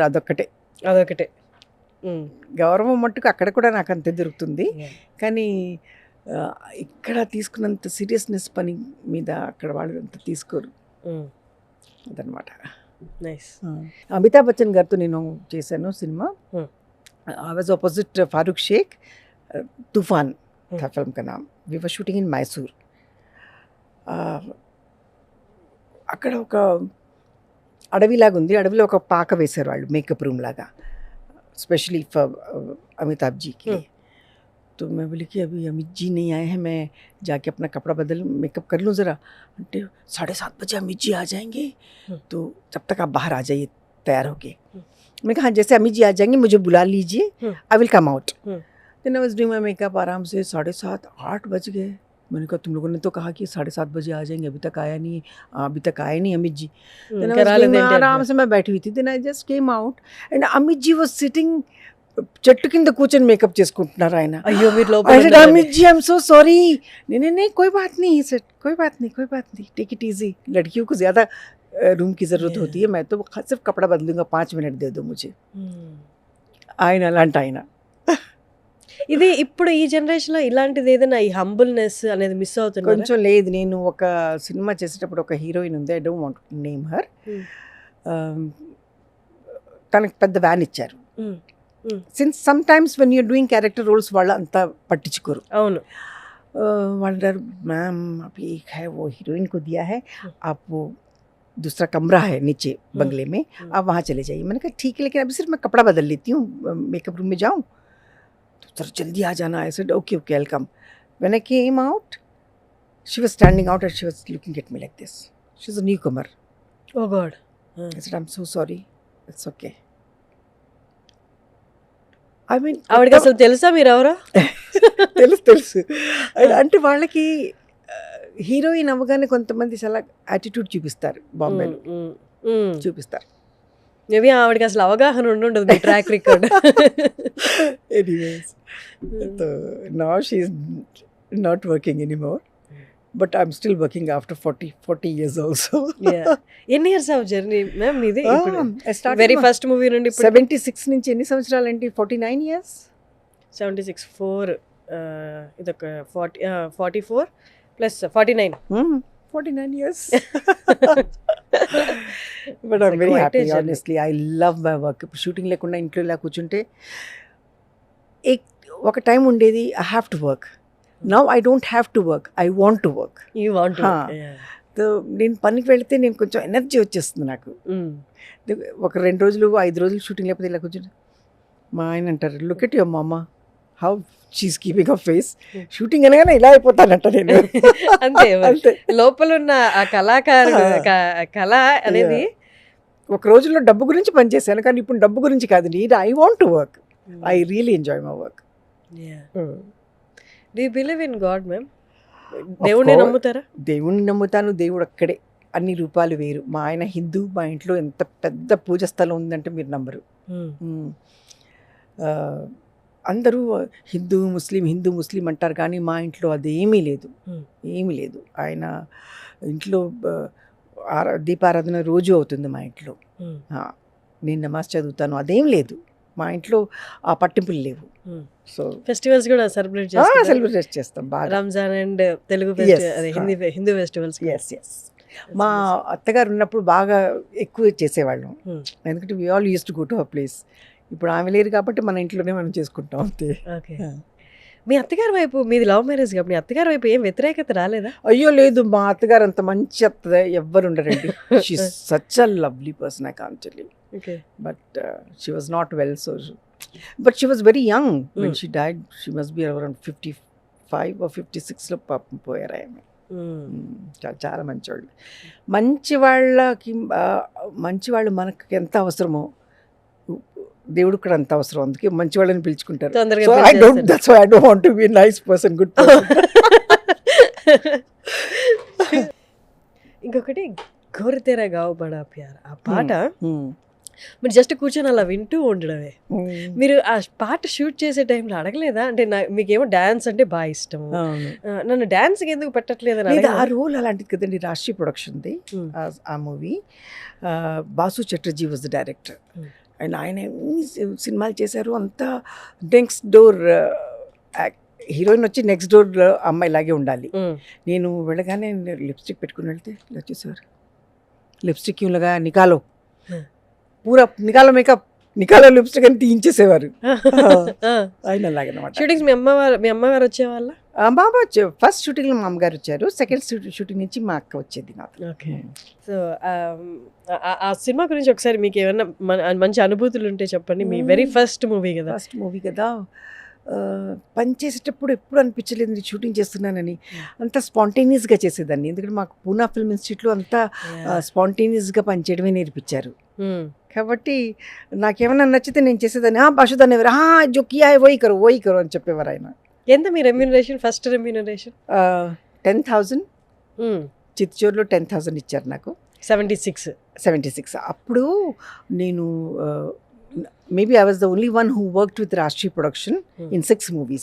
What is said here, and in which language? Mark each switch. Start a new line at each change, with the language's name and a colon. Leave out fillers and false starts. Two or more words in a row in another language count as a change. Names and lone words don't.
Telugu: అదొకటే గౌరవం మట్టుకు అక్కడ కూడా నాకు అంతే దొరుకుతుంది. కానీ ఇక్కడ తీసుకున్నంత సీరియస్నెస్ పని మీద అక్కడ వాళ్ళు అంత తీసుకోరు. అదనమాట. నైస్. అమితాబ్ బచ్చన్ గారితో నేను చేశాను సినిమా.
English: I was opposite Farooq Sheikh.
Hindi: తూఫాన్ था फिल्म का नाम.
English: we were shooting in Mysore.
Telugu: అక్కడ ఒక అడవిలాగా ఉంది. అడవిలో ఒక పాక వేశారు వాళ్ళు,
English: makeup room
Telugu: లాగా,
English: specially for
Hindi: अमिताभ जी के लिए. तो मैं बोली कि अभी अमित जी नहीं आए हैं, मैं जाके अपना कपड़ा बदल मेकअप कर लूँ ज़रा. అంటే 7:30 बजे अमित जी आ जाएंगे, तो जब तक आप बाहर आ जाइए तैयार होके. मैं कहा हाँ, जैसे अमित जी आ जाएंगे मुझे बुला लीजिए,
English: I will come out. then I was doing my makeup.
Hindi: आराम से 7:30 8 बज गए. मैंने कहा तुम लोगों ने तो कहा कि 7:30 बजे आ जाएंगे, अभी तक आए नहीं अमित जी. आराम से मैं बैठी हुई थी.
English: then I just came out and Amit ji was sitting
Telugu: చెట్టు కింద కూర్చొని మేకప్ చేసుకుంటున్నారు ఆయన. అయ్యో మీరు
English: Amit ji I am so sorry.
Hindi: नहीं कोई बात नहीं सर, कोई बात नहीं,
English: take it easy.
Hindi: लड़कियों को ज़्यादा रूम की ज़रूरत होती है, मैं तो सिर्फ कपड़ा बदलूंगा, 5 मिनट दे दो मुझे.
Telugu: ఆయన అలాంటి ఆయన. ఇది ఇప్పుడు ఈ జనరేషన్లో ఇలాంటిది ఏదైనా ఈ హంబుల్నెస్ అనేది మిస్ అవుతుంది కొంచెం. లేదు, నేను ఒక సినిమా చేసేటప్పుడు ఒక హీరోయిన్ ఉంది,
English: I don't want to name her.
Telugu: తనకు పెద్ద వ్యాన్ ఇచ్చారు.
English: since sometimes when you're doing character roles
Telugu: వాళ్ళు అంతా పట్టించుకోరు. అవును. వాళ్ళు అన్నారు
Hindi: मैम अभी एक है वो हीरोइन को दिया है आप वो दूसरा कमरा है नीचे बंगले में आप वहाँ चले जाइए. मैंने कहा ठीक है लेकिन अभी सिर्फ मैं कपड़ा बदल लेती हूँ
English: makeup room
Hindi: में जाऊँ तो सर जल्दी आ जाना.
English: I said okay okay I'll come. When I came out she was standing out and she was looking at me like this. She's a newcomer. oh god. I said I'm so sorry. It's okay. I mean
Telugu: ఆవిడకి అసలు తెలుసా మీరు ఎవరో? తెలుసు అంటే వాళ్ళకి హీరోయిన్ అవ్వగానే కొంతమంది చాలా యాటిట్యూడ్ చూపిస్తారు బాంబేలో చూపిస్తారు. మేబీ ఆవిడకి అసలు అవగాహన ఉండదు మీ
English: track record. anyways now she is not working anymore but I'm still working after 40 years also.
Telugu: ఎన్ని
English: years of journey
Telugu: మ్యామ్ ఇది? వెరీ వెరీ ఫస్ట్ మూవీ నుండి 76 నుంచి ఎన్ని సంవత్సరాలు ఏంటి 49 years 76 4 ఇదొక 44 ప్లస్ 49. 49 years.
English: But I'm very quite a happy, journey. honestly. I love my work.
Telugu: ఇప్పుడు షూటింగ్ లేకుండా ఇంట్లో ఇలా కూర్చుంటే ఒక టైం ఉండేది
English: I have to work. now I don't have to work, I want to work. you want
Telugu: నేను పనికి వెళితే నేను కొంచెం ఎనర్జీ వచ్చేస్తుంది నాకు. ఒక 2 రోజులు 5 రోజులు షూటింగ్ లేకపోతే ఇలా కూర్చుంటే మా ఆయన అంటారు
English: look at your mamma how she's keeping a face.
Telugu: షూటింగ్ అనగానే ఇలా అయిపోతానంట నేను. అంతే అంతే. లోపల ఉన్న ఆ కళాకారుడు కళ అనేది ఒక రోజుల్లో డబ్బు గురించి పనిచేశాను కానీ ఇప్పుడు డబ్బు గురించి కాదు.
English: I want to work. I really enjoy my work. do you believe in God ma'am?
Telugu: దేవుడిని నమ్ముతారా? దేవుణ్ణి నమ్ముతాను. దేవుడు అక్కడే, అన్ని రూపాలు వేరు. మా ఆయన హిందూ, మా ఇంట్లో ఎంత పెద్ద పూజ స్థలం ఉందంటే మీరు నమ్మరు. అందరూ హిందూ ముస్లిం అంటారు కానీ మా ఇంట్లో అదేమీ లేదు, ఏమీ లేదు. ఆయన ఇంట్లో దీపారాధన రోజు అవుతుంది మా ఇంట్లో. నేను నమాజ్ చదువుతాను, అదేం లేదు మా ఇంట్లో. ఆ పట్టింపులు లేవు. సో ఫెస్టివల్స్ కూడా సెలబ్రేట్ చేస్తాం బాగా. రంజాన్ అండ్ తెలుగు హిందూ ఫెస్టివల్స్. ఎస్ మా అత్తగారు ఉన్నప్పుడు బాగా ఎక్కువ చేసేవాళ్ళం.
English: ఎందుకంటే we all used to go to a place.
Telugu: ఇప్పుడు ఆమె లేరు కాబట్టి మన ఇంట్లోనే మనం చేసుకుంటాం అంతే. ఓకే. మీ అత్తగారి వైపు, మీది
English: love marriage
Telugu: కాబట్టి మీ అత్తగారి వైపు ఏం వ్యతిరేకత రాలేదా? అయ్యో లేదు, మా అత్తగారు అంత మంచి అత్త ఎవ్వరు ఉండరండి.
English: she such a lovely person, I can't tell you. but she was not well, so but she was very young when she died. she must be around 55 or 56లో
Telugu: పాపం పోయారు ఆమె. చాలా మంచివాళ్ళు. మంచివాళ్ళు మనకి ఎంత అవసరమో దేవుడు కూడా అంత అవసరం. అందుకే మంచి వాళ్ళని పిలుచుకుంటారు.
English: That's why I don't want to be a nice person, good person.
Hindi: ఇంకొకటి घोर तेरा गाँव बड़ा प्यार,
Telugu: ఆ పాట మీరు జస్ట్ కూర్చొని అలా వింటూ ఉండడమే. మీరు ఆ పాట షూట్ చేసే టైంలో అడగలేదా? అంటే మీకేమో డాన్స్ అంటే బాగా ఇష్టం, నన్ను డాన్స్కి ఎందుకు పెట్టట్లేదని? ఆ రోల్ అలాంటిది కదండి, రాష్ట్రీయ ప్రొడక్షన్ది ఆ మూవీ. బాసు చటర్జీ
English: was the director. and
Telugu: ఆయన ఎన్ని సినిమాలు చేశారు. అంతా
English: next door heroine
Telugu: వచ్చి
English: next door
Telugu: అమ్మాయి లాగే ఉండాలి. నేను వెళ్ళగానే లిప్స్టిక్ పెట్టుకుని వెళ్తే ఇలా చూసేవారు, లిప్స్టిక్ ఇలాగా
Hindi: निकालो पूरा निकालो मेकअप निकालो
Telugu: లిప్స్టిక్ అని తీయించేసేవారు. ఆయన అలాగే అనమాట. షూటింగ్స్ మీ అమ్మగారు వచ్చేవాళ్ళ? బాబా వచ్చే ఫస్ట్ షూటింగ్లో మా అమ్మగారు వచ్చారు,
English: second shooting
Telugu: నుంచి మా అక్క వచ్చేది నాకు. ఓకే. సో ఆ సినిమా గురించి ఒకసారి మీకు ఏమన్నా మంచి అనుభూతులు ఉంటే చెప్పండి. మీ
English: very first movie
Telugu: కదా. పని చేసేటప్పుడు ఎప్పుడు అనిపించలేదు షూటింగ్ చేస్తున్నానని. అంతా స్పాంటేనియస్గా చేసేదాన్ని. ఎందుకంటే మాకు పూనా ఫిల్మ్ ఇన్స్టిట్యూట్లో అంతా స్పాంటేనియస్గా పనిచేయడమే నేర్పించారు. కాబట్టి నాకేమైనా నచ్చితే నేను చేసేదాన్ని. బాషుదాన్ని ఎవరు
Hindi: जो किया है वही करो
Telugu: అని చెప్పేవారు ఆయన. ఎంత మీ రెమ్యూనరేషన్?
English: first remuneration
Telugu: 10,000. చిత్తూరులో 10,000 ఇచ్చారు నాకు. 76. అప్పుడు నేను
English: maybe I was the only one who worked with Rashtriya Production in 6 movies.